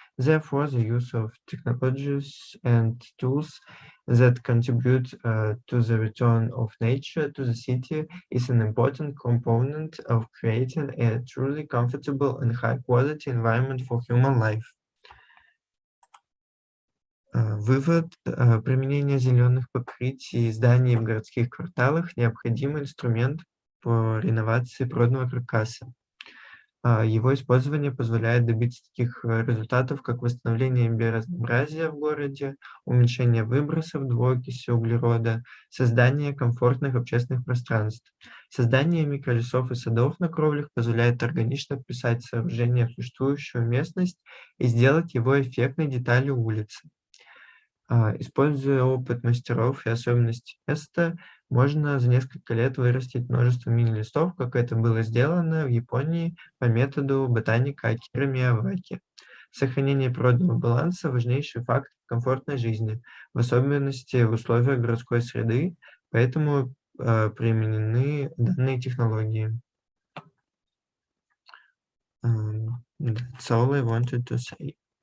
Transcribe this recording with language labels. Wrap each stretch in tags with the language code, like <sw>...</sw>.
<en>Therefore, the use of technologies and tools that contribute to the return of nature to the city is an important component of creating a truly comfortable and high-quality environment for human life.</en> <ru>Вывод. Применение зеленых покрытий и зданий в городских кварталах – необходимый инструмент по реновации природного каркаса. Его использование позволяет добиться таких результатов, как восстановление биоразнообразия в городе, уменьшение выбросов двуокиси углерода, создание комфортных общественных пространств. Создание микролесов и садов на кровлях позволяет органично вписать сооружение в существующую местность и сделать его эффектной деталью улицы. Используя опыт мастеров и особенности места, можно за несколько лет вырастить множество мини-листов, как это было сделано в Японии по методу ботаника Акиры Мияваки. Сохранение природного баланса – важнейший фактор комфортной жизни, в особенности в условиях городской среды, поэтому применены данные технологии.</ru> <en>That's all I wanted to say.</en>